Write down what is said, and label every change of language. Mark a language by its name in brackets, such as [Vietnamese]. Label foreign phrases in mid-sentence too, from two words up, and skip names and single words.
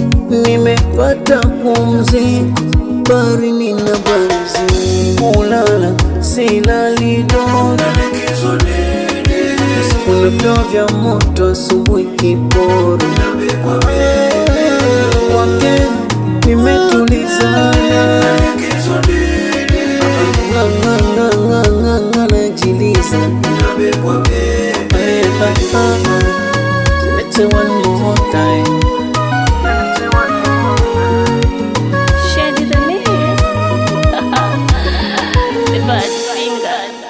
[Swahili] nimepata pumziko, bari nina barizi, kulala silali dona, unapewa vya moto asubuhi kiporo, kwake nimetulizana, najiliza. [English] Zimete one more time. Shady the Mix. The bad finger.